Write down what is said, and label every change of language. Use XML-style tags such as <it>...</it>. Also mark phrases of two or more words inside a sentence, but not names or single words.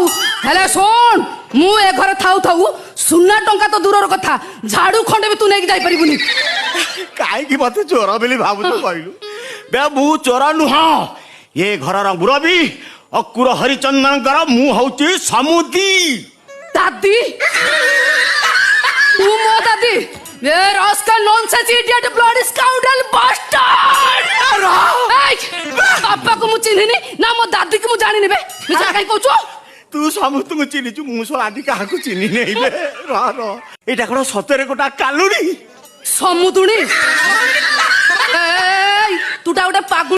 <or>ହେଲେ ଶୁଣ ମୁଁ ଏ ଘରେ ଥାଉ ଥାଉ ସୁନା ଟଙ୍କା ତ ଦୂରର କଥା ଝାଡୁ ଖଣ୍ଡେ ବି ତୁ ନେଇକି ଯାଇପାରିବୁନି। କାହିଁକି ମତେ ଚୋର ବୋଲି ଭାବୁଛୁ କହିଲୁ? ବେ ମୁଁ ଚୋର ନୁହଁ। ଏ ଘରର ମୁରବୀ ଅକୁର ହରିଚନ୍ଦନଙ୍କର ମୁଁ ହଉଛି ସମୁଦି। ଦାଦି ତୁ ମୋ ଦାଦି?</or> <en>ଏ rascal nonsense idiot bloody scoundrel bastard!</en> <or>ବାପାକୁ ମୁଁ ଚିହ୍ନିନି ନା ମୋ ଦାଦିକୁ ମୁଁ ଜାଣିନି ବେ। ମିଛ କାହିଁ କହୁଛୁ? ତୁ ସମସ୍ତଙ୍କୁ ଚିହ୍ନିଛୁ, ମୁଁ ଆଜି କାହାକୁ ଚିହ୍ନି ନେଇ। ରହ ଏଇଟା କଣ ସତରେ ଗୋଟା କାଲୁଣି? ସମୁଦୁଣୀ ତୁଟା ଗୋଟେ ପାଗୁ</or>